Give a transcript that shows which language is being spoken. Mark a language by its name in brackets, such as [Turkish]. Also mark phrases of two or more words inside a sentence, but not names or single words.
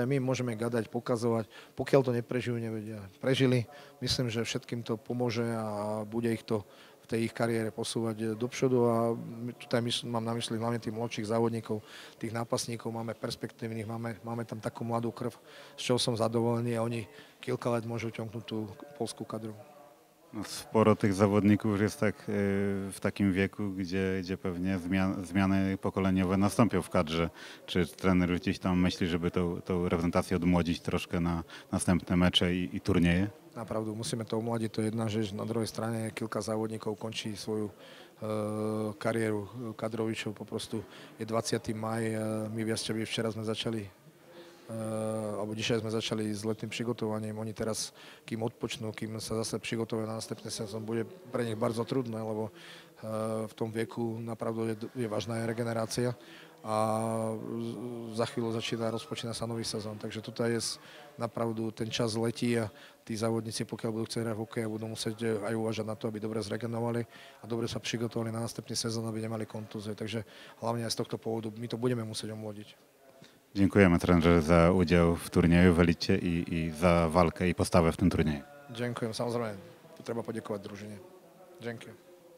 [Slovak] My môžeme gadať, pokazovať, pokiaľ to neprežijú, nevedia. Prežili, myslím, že všetkým to pomôže a bude ich to v tej ich kariére posúvať dopředu a tutaj mám na mysli hlavne tých mladších závodníkov, tých nápasníkov, máme perspektívnych, máme tam takú mladú krv, z čoho som zadovolený a oni kilka let môžu ťomknúť tú polskú kadru. [Polish] No, sporo tych zawodników już jest tak w takim wieku, gdzie pewnie zmiany pokoleniowe nastąpią w kadrze. Czy trener gdzieś tam myśli, żeby tą reprezentację odmłodzić troszkę na następne mecze i turnieje? [Slovak] Napravdu, musíme to omladiť, to je [Polish] jedna rzecz. [Slovak] Na druhej strane kilka závodníkov končí svoju kariéru kadrovičov. Poprostu je 20. maj, my v Jasťabi včera sme začali alebo dnešaj sme začali s letným přigotovaním. Oni teraz, kým odpočnú, kým sa zase přigotujú na następný sezón, bude pre nich bardzo trudné, lebo v tom veku napravdu je vážna regenerácia a za chvíľu rozpočína sa nový sezón. Takže tuto je napravdu ten čas letí a tí závodníci, pokiaľ budú chcieť hrať hokej, budú musieť aj uvažať na to, aby dobre zregenovali a dobre sa přigotovali na następný sezón, aby nemali kontúzie. Takže hlavne aj z tohto powodu my to budeme musieť omlodiť. [Polish] Dziękujemy trenerze za udział w turnieju w Elicie i za walkę i postawę w tym turnieju. [Slovak] Ďakujem, samozrejme, treba poďakovať družine. Ďakujem.